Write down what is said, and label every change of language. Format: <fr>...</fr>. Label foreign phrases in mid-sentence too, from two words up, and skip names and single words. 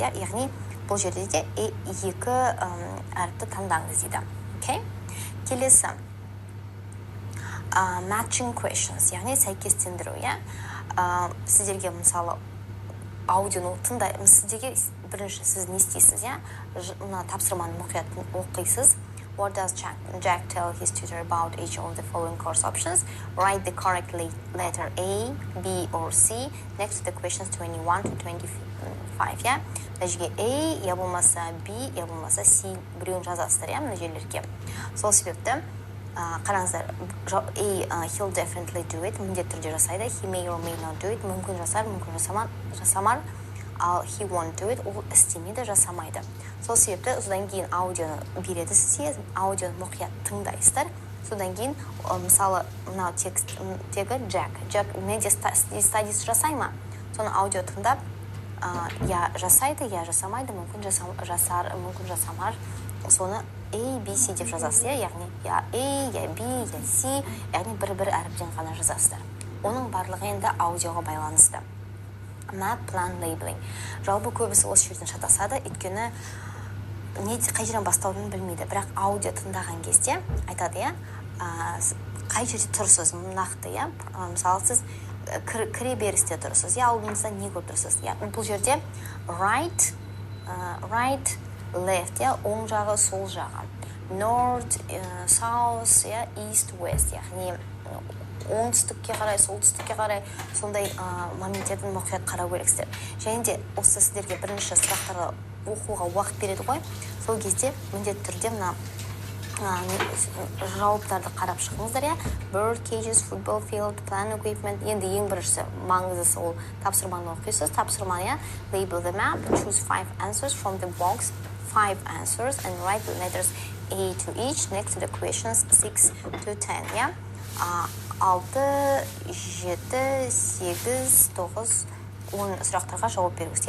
<kk>Яғни бұл жерде де екі әріпті таңдаңыз дейді. Okay? Келесі</kk> <en>matching questions,</en> <kk>яғни сәйкестендіру. Сіздерге мысалы аудионы сіздерге бірінші сіз не істейсіз, мына тапсырманы мұқият оқисыз.</kk> <en>What does Jack tell his tutor about each of the following course options? Write the correct letter A, B, or C next to the questions 21 to 25.</en> <kk>Нәжге A, я болмаса B, я болмаса C біреуін жазасыздар, мына жерлерге. Сол себепті қараңыздар,</kk> <en>A, he'll definitely do it,</en> <kk>міндетті түрде жасайды.</kk> <en>He may or may not do it,</en> <kk>мүмкін жасар, мүмкін жасамар.</kk> <en>Ал he won't do it,</en> <kk>ол істемейді, жасамайды. Сол себепті содан кейін аудионы береді сізге, аудионы мұқият тыңдайсыздар. Содан кейін мысалы мынау текстегі Jack менде studies жасай ма? Соны аудио тыңдап, я жасайды, я жасамайды, мүмкін жасар, мүмкін жасамар. Соны A, B, C деп жазасыз, яғни я A, я B, я C, яғни бір әріптен ғана жазасыздар. Оның барлығы енді аудиоға байланысты.</kk> <en>Map, plan, labeling.</en> <kk>Жалпы көбісі осы жерден шатасады, өйткені қай жерден бастауын білмейді. Бірақ аудио тыңдаған кезде айтады, қай жерде тұрсыз, нақты, мысалы сіз кіре берісте тұрсыз, алдыңызда не көріп тұрсыз. Бұл жерде</kk> <en>right, left,</en> <kk>оң жағы, сол жағы. North, south, east, west, яғни оңтүстікке қарай, солтүстікке қарай сондай моменттердің мұқият қарау керексіздер. Және де осы сіздерге бірінші сұрақтарды оқуға уақыт береді ғой. Сол кезде міндетті түрде мына жауаптарды қарап шығыңыздар.</kk> <en>Bird cages, football field, plan equipment.</en> <kk>Енді ең біріншісі маңыздысы ол тапсырманы оқисыз.</kk> <en>Тапсырманы label the map, choose 5 answers from the box, 5 answers and write the letters A to each next to the questions 6 to 10.</en> <kk>6, 7, 8, 9, 10 сұрақтарға жауап беріңіз.</kk>